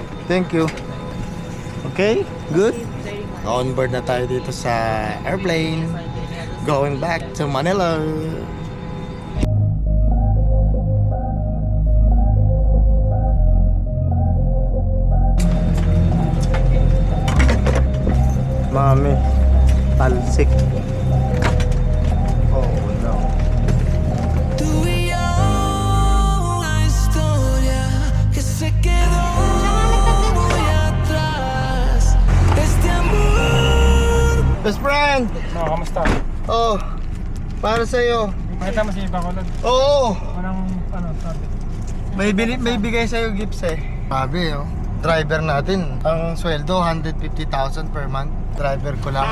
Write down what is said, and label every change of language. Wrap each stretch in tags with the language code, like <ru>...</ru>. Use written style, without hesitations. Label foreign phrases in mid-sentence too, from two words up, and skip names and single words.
<en>Thank you. Okay, good. On board</en> <tl>na tayo dito sa</tl> <en>airplane. Going back to Manila. Mami, talsik. Oh no.</en> <es>Una historia que se quedó muy atrás. Este amor.</es> <en>Best friend!</en> <tl>No, kamusta? Oh, para sa'yo. Makita mo si Bacolod. Oo! Anong, sabi? May bigay sa'yo gifts eh. Sabi oh. Driver natin, ang sweldo 150,000</tl> <en>per month.</en> <tl>Driver ko lang.</tl>